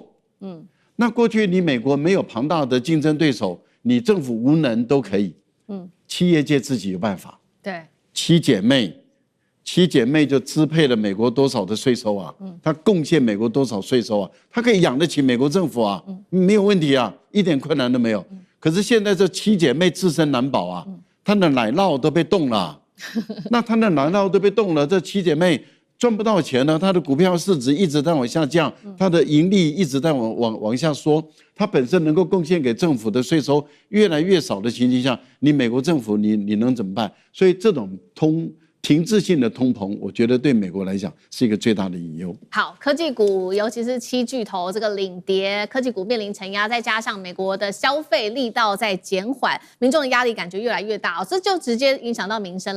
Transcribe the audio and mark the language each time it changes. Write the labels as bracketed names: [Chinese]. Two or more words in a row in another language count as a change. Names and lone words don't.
[Chinese] 那過去你美國沒有龐大的競爭對手，你政府無能都可以，企業界自己有辦法。對，七姐妹就支配了美國多少的稅收啊？它貢獻美國多少稅收啊？它可以養得起美國政府啊，沒有問題啊，一點困難都沒有。可是現在這七姐妹自身難保啊，她的奶酪都被凍了。那他的奶酪都被凍了，這七姐妹賺不到錢了，她的股票市值一直在往下降，她的盈利一直在往下縮，她本身能夠貢獻給政府的稅收越來越少的情形下，你美國政府你能怎麼辦？所以這種停滯性的通膨，我覺得對美國來講是一個最大的隱憂。好，科技股尤其是7巨頭這個領跌，科技股面臨承壓，再加上美國的消費力道在減緩，民眾的壓力感覺越來越大，這就直接影響到民生了。